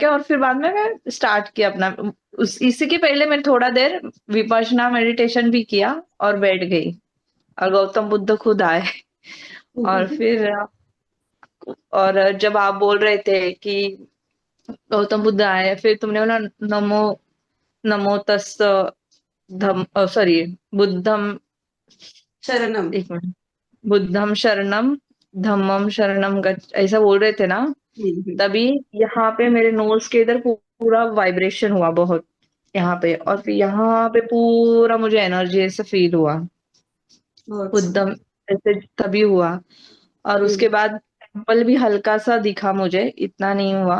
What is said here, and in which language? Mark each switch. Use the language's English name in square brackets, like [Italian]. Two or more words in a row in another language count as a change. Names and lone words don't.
[Hindi] और फिर बाद में मैं स्टार्ट किया अपना। इसी के पहले मैं थोड़ा देर विपश्यना मेडिटेशन भी किया और बैठ गई, और गौतम बुद्ध खुद आए। और फिर जब आप बोल रहे थे कि गौतम बुद्ध आए, फिर तुमने बोला [Pali] नमो नमो तस् [Hindi] सॉरी बुद्धम [Pali] शरणम, [Hindi] एक मिनट, [Pali] बुद्धम शरणम धम्मम शरणम गच्छ, [Hindi] ऐसा बोल रहे थे ना। तभी यहाँ पे मेरे नोज के इधर पूरा वाइब्रेशन हुआ बहुत यहाँ पे, और फिर यहाँ पे पूरा मुझे एनर्जी ऐसे फील हुआ, बुद्धम ऐसे तभी हुआ। और उसके बाद टेम्पल भी हल्का सा दिखा मुझे, इतना नहीं हुआ।